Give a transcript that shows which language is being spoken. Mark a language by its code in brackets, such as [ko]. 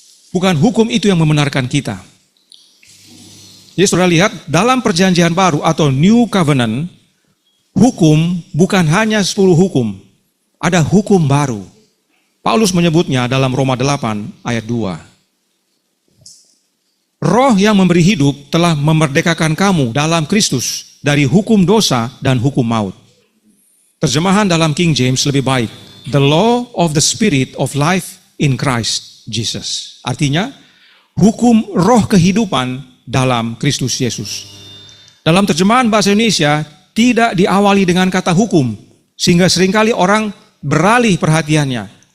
[id] Bukan hukum itu yang membenarkan kita. Jadi saudara lihat, dalam perjanjian baru atau [en] New Covenant, [id] hukum bukan hanya 10 hukum, ada hukum baru. Paulus menyebutnya dalam Roma 8 ayat 2. Roh yang memberi hidup telah memerdekakan kamu dalam Kristus dari hukum dosa dan hukum maut. Terjemahan dalam King James lebih baik. [en] The law of the spirit of life in Christ Jesus. [id] Artinya, hukum roh kehidupan dalam Kristus Yesus. Dalam terjemahan bahasa Indonesia, tidak diawali dengan kata hukum, sehingga seringkali orang beralih perhatiannya.